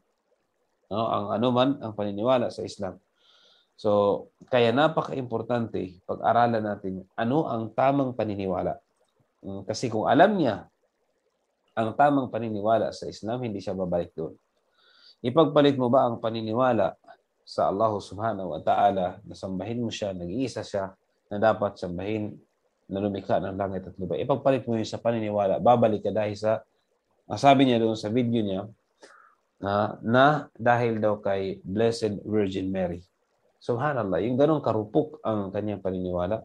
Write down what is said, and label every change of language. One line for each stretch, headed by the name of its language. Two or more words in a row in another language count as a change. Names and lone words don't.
Filipino: No, ang anuman ang paniniwala sa Islam. So, kaya napaka-importante pag-aralan natin ano ang tamang paniniwala. Kasi kung alam niya ang tamang paniniwala sa Islam, hindi siya babalik doon. Ipagpalit mo ba ang paniniwala sa Allah
Arabic: سبحانه وتعالى
Filipino: na sambahin mo siya, nag-iisa siya, na dapat sambahin na lumikha ng langit at lupa. Ipagpalit mo yun sa paniniwala. Babalik ka dahil sa, sabi niya doon sa video niya, na dahil daw kay Blessed Virgin Mary. Subhanallah, yung ganong karupok ang kanyang paniniwala.